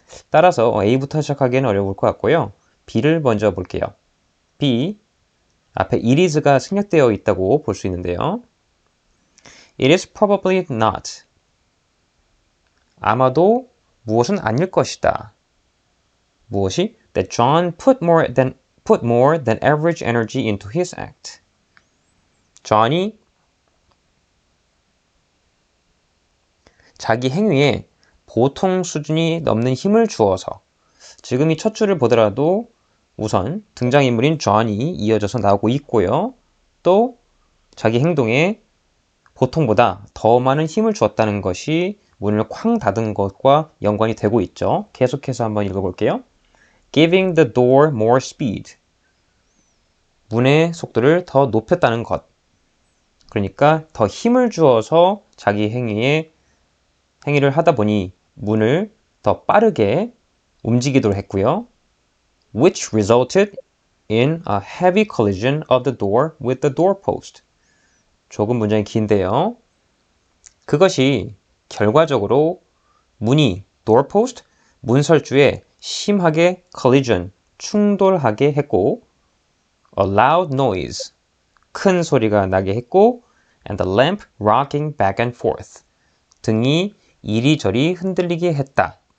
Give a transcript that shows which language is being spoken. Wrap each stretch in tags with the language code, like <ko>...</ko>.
<ko>따라서 A부터 시작하기에는 어려울 것 같고요. B를 먼저 볼게요. B, 앞에</ko> <en>it is</en> <ko>가 생략되어 있다고 볼 수 있는데요.</ko> <en>It is probably not.</en> <ko>아마도 무엇은 아닐 것이다. 무엇이?</ko> <en>That John put more than average energy into his act.</en> <ko>John이 자기 행위에 보통 수준이 넘는 힘을 주어서 지금 이 첫 줄을 보더라도 우선 등장인물인 존이 이어져서 나오고 있고요. 또 자기 행동에 보통보다 더 많은 힘을 주었다는 것이 문을 쾅 닫은 것과 연관이 되고 있죠. 계속해서 한번 읽어볼게요.</ko> <en>Giving the door more speed.</en> <ko>문의 속도를 더 높였다는 것. 그러니까 더 힘을 주어서 자기 행위를 하다 보니 문을 더 빠르게 움직이도록 했고요.</ko> <en>Which resulted in a heavy collision of the door with the doorpost.</en> <ko>조금 문장이 긴데요. 그것이 결과적으로 문이 doorpost, 문설주에 심하게 collision, 충돌하게 했고</ko> <en>a loud noise,</en> <ko>큰 소리가 나게 했고</ko> <en>and the lamp rocking back and forth,</en> <ko>등이 이리저리 흔들리게 했다.</ko>